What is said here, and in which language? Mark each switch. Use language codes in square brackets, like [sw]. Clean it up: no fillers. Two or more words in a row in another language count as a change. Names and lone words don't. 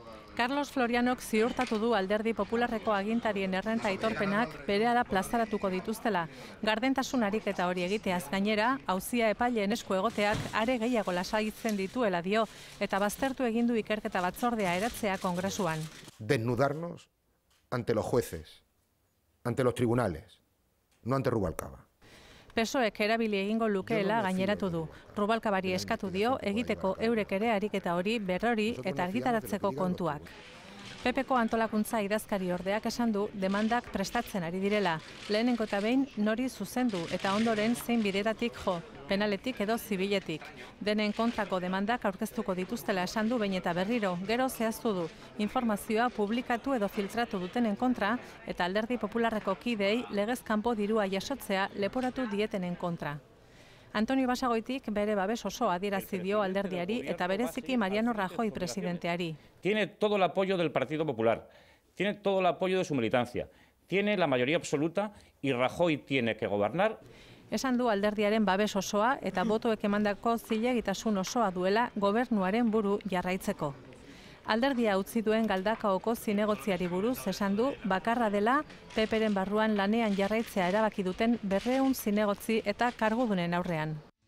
[eu] Carlos Florianok ziurtatu du Alderdi Popularreko agintarien errenta aitorpenak berehala plazaratuko dituztela. Gardentasun ariketa hori egiteaz gainera, auzia epaileen esku egoteak are gehiago lasaitzen dituela dio eta baztertu egin du ikerketa batzordea eratzea Kongresuan. [es] Desnudarnos ante los jueces, ante los tribunales, no ante Rubalcaba. [eu] PSOEk erabili egingo lukeela gaineratu du. Rubalcabari eskatu dio egiteko eurek ere ariketa hori berrori eta argitaratzeko kontuak. PPko antolakuntza idazkari ordeak esan du demandak prestatzen ari direla. Lehenengo eta behin nori zuzendu eta ondoren zein bidetatik jo, penaletik edo zibiletik. Denen kontrako demandak aurkeztuko dituztela esan du behin eta berriro, gero zehaztu du. Informazioa publikatu edo filtratu dutenen kontra eta Alderdi Popularreko kideei legez kanpo dirua jasotzea leporatu dietenen kontra. Antonio Basagoitik bere babes osoa adierazi dio alderdiari eta bereziki Mariano Rajoy presidenteari. [es] Tiene todo el apoyo del Partido Popular, tiene todo el apoyo de su militancia, tiene la mayoría absoluta y Rajoy tiene que gobernar. [eu] Esan du alderdiaren babes osoa eta botoek emandako zilegitasun osoa duela gobernuaren buru jarraitzeko. Alderdia utzi duen Galdakaoko zinegotziari buruz esan du bakarra dela PPren barruan lanean jarraitzea erabaki duten 200 zinegotzi eta kargudunen aurrean.